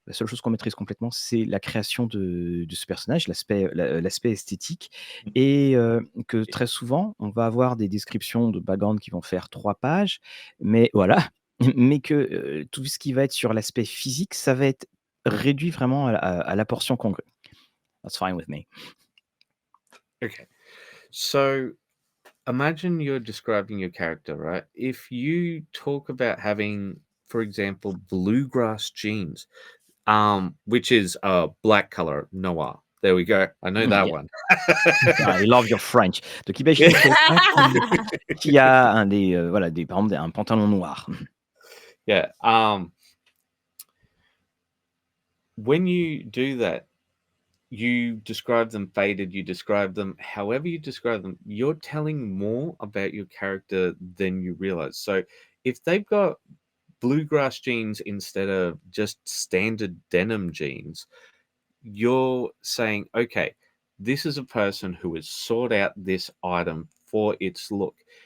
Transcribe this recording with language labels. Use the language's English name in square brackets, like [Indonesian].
[French] La seule chose qu'on maîtrise complètement, c'est la création de ce personnage, l'aspect esthétique et que très souvent, on va avoir des descriptions de background qui vont faire 3 pages, mais voilà, mais que, tout ce qui va être sur l'aspect physique, ça va être réduit vraiment à la portion congrue. [English] That's fine with me. Okay. So imagine you're describing your character, right? If you talk about having, for example, bluegrass jeans, which is a black color, noir. There we go. I know that Yeah. one. I love your French. [French] Donc imagine quelqu'un qui a par exemple un pantalon noir. [English] Yeah. When you do that, you describe them faded, you describe them however you describe them, you're telling more about your character than you realize. So if they've got bluegrass jeans instead of just standard denim jeans, you're saying, okay, this is a person who has sought out this item for its look.